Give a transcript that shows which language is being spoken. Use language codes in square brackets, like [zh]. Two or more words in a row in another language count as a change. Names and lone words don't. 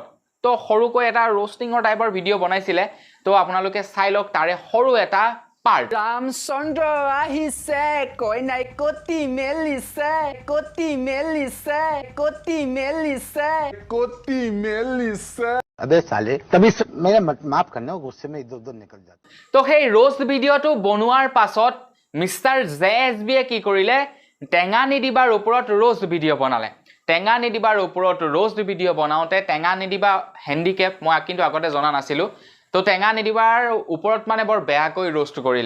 [as] তো সৰুকৈ এটা ৰোষ্টিঙৰ টাইপৰ ভিডিঅ' বনাইছিলে। তো আপোনালোকে চাই লওক তাৰে সৰু এটা পাৰ্ট। ৰামচন্দ্ৰ আহিছে, কইনাই কটি মেলিছে, কটি মেলিছে, কটি মেলিছে, কটি মেলিছে। [hi] अबे साले तभी मेरा माफ करना गुस्से में इधर उधर निकल जाता। [as] তো সেই ৰোষ্ট ভিডিঅ'টো বনোৱাৰ পাছত মিষ্টাৰ JSBয়ে কি কৰিলে? টেঙা নিদিবাৰ ওপৰত ৰোষ্ট ভিডিঅ' বনালে। টেঙা নিদিবাৰ ওপৰত ৰোষ্ট ভিডিঅ' বনাওঁতে টেঙা নিদিবা হেণ্ডিকেপ মই কিন্তু আগতে জনা নাছিলোঁ। তো টেঙা নিদিবাৰ ওপৰত মানে বৰ বেয়াকৈ ৰোষ্ট কৰিলে।